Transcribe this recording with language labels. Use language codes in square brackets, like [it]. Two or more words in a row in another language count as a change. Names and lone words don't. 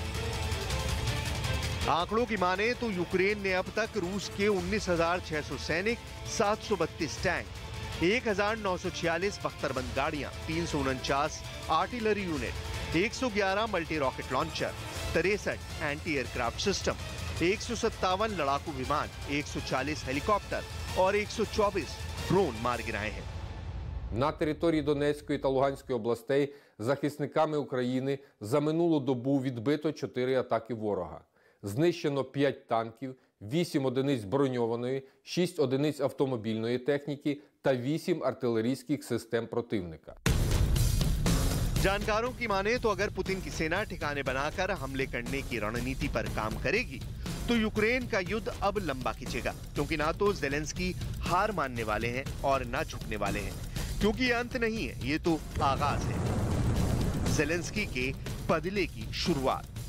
[hi] आंकड़ों की माने तो यूक्रेन ने अब तक रूस के 19,600 सैनिक, 732 टैंक, 1,946 बख्तरबंद गाड़ियां, 349 [en] artillery unit, [hi] 111 [en] multi rocket launcher, [hi] 63 [en] anti aircraft system, [hi] 157 लड़ाकू विमान, 140 हेलीकॉप्टर और 124 ड्रोन मार गिराए हैं। [uk] На території Донецької та Луганської областей захисниками України за минулу добу відбито 4 атаки ворога. Знищено 5 танків, 8 одиниць броньованої, 6 одиниць автомобільної техніки та 8 артилерійських систем противника. [hi] जानकारों की माने तो अगर पुतिन की सेना ठिकाने बनाकर हमले करने की रणनीति पर काम करेगी तो यूक्रेन का युद्ध अब लंबा खींचेगा, क्योंकि ना तो ज़ेलेंस्की हार मानने वाले हैं और ना झुकने वाले हैं, क्योंकि ये अंत नहीं है, ये तो आगाज है, ज़ेलेंस्की के बदले की शुरुआत।